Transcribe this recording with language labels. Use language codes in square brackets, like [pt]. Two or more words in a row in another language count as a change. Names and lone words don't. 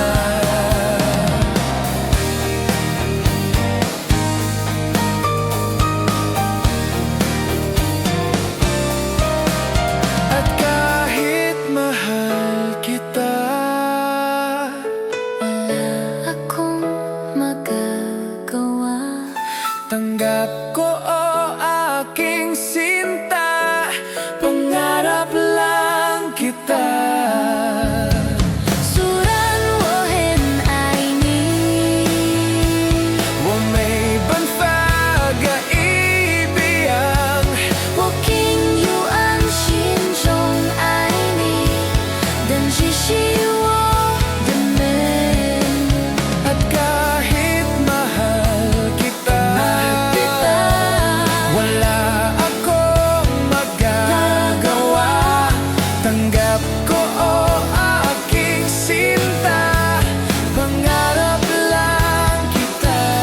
[tl] At kahit mahal kita, Wala akong magagawa. tanggap ko o aking sinta, pangarap lang kita. [zh] 虽然我很爱你，我没办法改变，我更有安心中爱你，但只是我的美。 [tl] at kahit mahal kita, wala akong magagawa. Tanggap ko o aking sinta, pangarap lang kita.